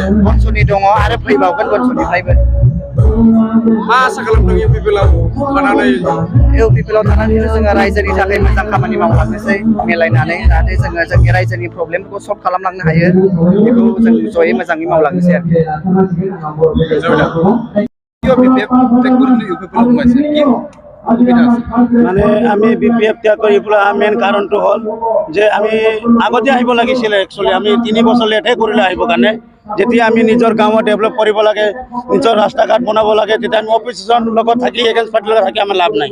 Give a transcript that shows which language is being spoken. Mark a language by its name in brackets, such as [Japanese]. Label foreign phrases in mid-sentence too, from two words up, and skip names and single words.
[Bodo] बनसुनि दङ आरो फैबावगोन बनसुनिफ्रायबो। मा आसा खालामदों इउपिपिएलआव थानानै? इउपिपिएलआव थानानै जोङो रायजोनि थाखाय मोजां खामानि मावलांनोसै मिलायनानै जाहाथे जोङो जोंनि रायजोनि प्रब्लेमफोरखौ सल्भ खालामलांनो हायो बेखौ जों जयै मोजाङै मावलांनोसै आरोखि। [Assamese] মানে আমি বিপিএফ ত্যাগ কৰি পেলাই মেইন কাৰণটো হ'ল যে আমি আগতে আহিব লাগিছিলে। একচুৱেলি আমি 3 বছৰ লেটহে কৰিলে আহিবৰ কাৰণে। যেতিয়া আমি নিজৰ গাঁৱত ডেভেলপ কৰিব লাগে, নিজৰ ৰাস্তা ঘাট বনাব লাগে, তেতিয়া আমি অপজিশ্যন লগত থাকি এগেইনষ্ট পাৰ্টিৰ লগত থাকি আমাৰ লাভ নাই।